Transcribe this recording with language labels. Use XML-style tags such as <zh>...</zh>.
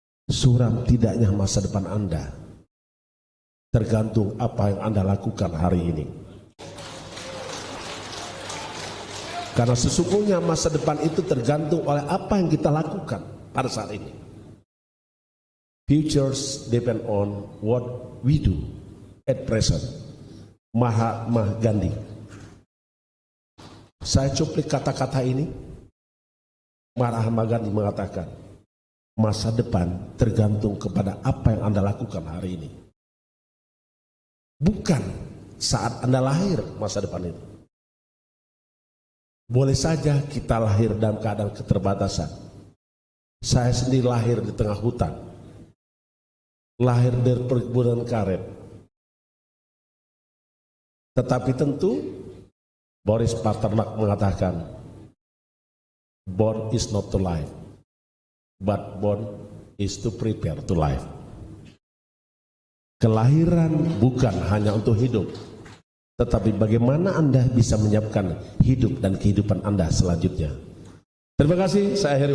<id>Suram tidaknya masa depan Anda. Tergantung apa yang Anda lakukan hari ini. Karena sesungguhnya masa depan itu tergantung oleh apa yang kita lakukan pada saat ini.</id> <en>Futures depend on what we do at present. Mahatma Gandhi.</en> <id>Saya cuplik kata-kata ini. Mahatma Gandhi mengatakan, masa depan tergantung kepada apa yang Anda lakukan hari ini. Bukan saat Anda lahir masa depan itu. Boleh saja kita lahir dalam keadaan keterbatasan. Saya sendiri lahir di tengah hutan. Lahir dari perkebunan karet. Tetapi tentu Boris Pasternak mengatakan,</id> <en>born is not to live, but born is to prepare to life.</en> <id>Kelahiran bukan hanya untuk hidup, tetapi bagaimana Anda bisa menyiapkan hidup dan kehidupan Anda selanjutnya. Terima kasih, saya akhiri.</id>